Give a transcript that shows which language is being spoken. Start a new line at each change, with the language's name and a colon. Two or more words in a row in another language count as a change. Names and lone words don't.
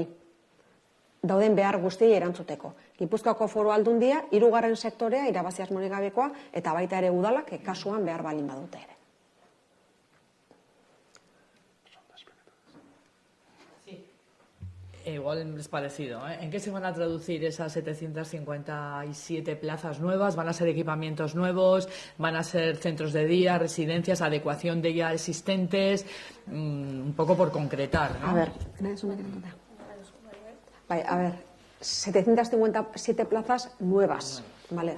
Basque: Dauden behar guztiei erantzuteko. Gipuzkoako Foru Aldundia, 3. sektorea, irabazi asmorik gabekoa, eta baita ere udalak kasuan behar balin badute ere.
Spanish: Igual es parecido, ¿eh? ¿En qué se van a traducir esas 757 plazas nuevas? ¿Van a ser equipamientos nuevos? ¿Van a ser centros de día, residencias, adecuación de ya existentes? Un poco por concretar, ¿no? A ver, 757 plazas nuevas, ¿vale?